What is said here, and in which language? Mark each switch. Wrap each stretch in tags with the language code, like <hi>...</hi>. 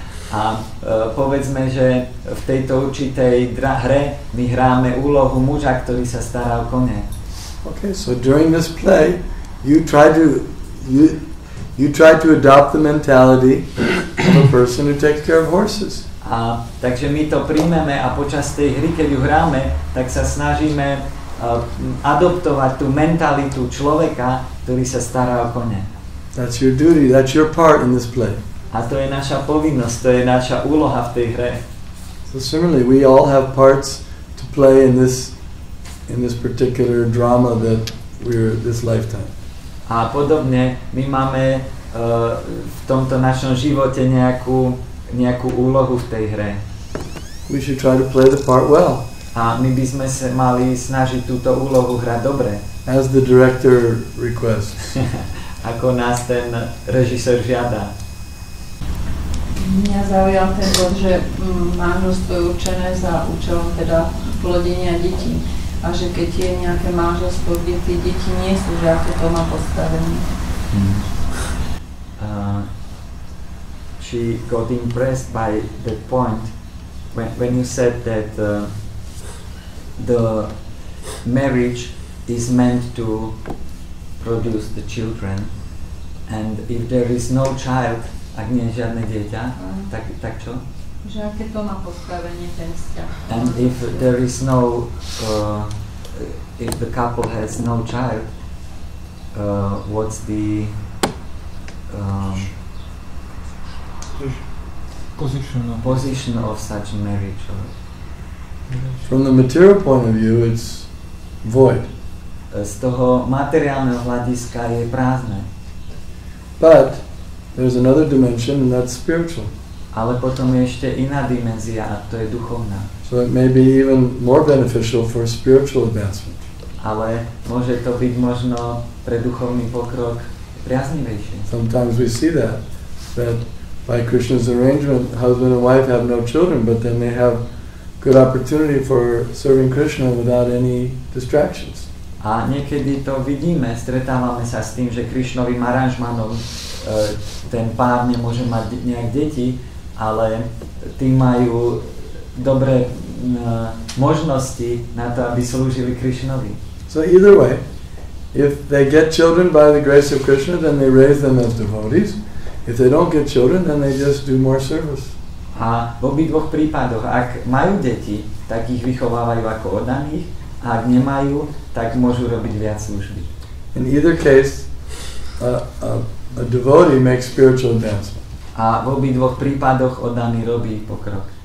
<sk>A povedzme, že v tejto určitej hre my hráme úlohu muža, ktorý sa stará o kone.</sk> <en>Okay, so during this play, you try to adopt the mentality of a person who takes care of horses.</en> <sk>A takže my to príjmeme a počas tej hry, keď ju hráme, tak sa snažíme adoptovať tú mentalitu človeka, ktorý sa stará o kone.</sk> <en>That's your duty, that's your part in this play.</en> <sk>A to je naša povinnosť, to je naša úloha v tej hre.</sk> <en>So similarly, we all have parts to play in this particular drama that we're this lifetime.</en> <sk>A podobne my máme v tomto našom živote nejakú úlohu v tej hre.</sk> <en>We should try to play the part well.</en> <sk>A my by sme sa mali snažiť túto úlohu hrať dobre.</sk> <en>As the director requests.</en> <sk>Ako nás ten režisér žiada. Mňa zaujal ten bod, že manželstvo je určené za účelom teda plodenia detí. A že keď je nejaké manželstvo, kde tie deti nie sú, že aké to má postavenie.</sk> <en>She got impressed by that point when you said that the marriage is meant to produce the children, and if there is no child,</en> <sk>ak nie je žiadne dieťa, tak čo? Že aké to má postavenie ten vzťah.</sk> <en>And if there is no, if the couple has no child, what's the position of such marriage? From the material point of view, it's void.</en> <sk>Z toho materiálneho hľadiska je prázdne.</sk> <en>But there's another dimension, and that's spiritual.</en> <sk>Ale potom je ešte iná dimenzia, a to je duchovná.</sk> <en>So it may be even more beneficial for spiritual advancement.</en> <sk>Ale môže to byť možno pre duchovný pokrok priaznivejšie.</sk> <en>Sometimes we see that by Krishna's arrangement, husband and wife have no children, but then they have good opportunity for serving Krishna without any distractions.</en> <sk>A niekedy to vidíme, stretávame sa s tým, že Krishnovým aranžmanom ten pár nemôže mať nejak deti, ale tí majú dobré možnosti na to, aby slúžili Krishnovi.</sk> <en>So either way, if they get children by the grace of Krishna, then they raise them as devotees. If they don't get children, then they just do more service.</en> <sk>A v obidvoch prípadoch, ak majú deti, tak ich vychovávajú ako oddaných, a ak nemajú, tak môžu robiť viac služby.</sk> <en>In either case, a devotee makes spiritual advancement.</en> <sk>A v obidvoch prípadoch oddaný robí pokrok.</sk>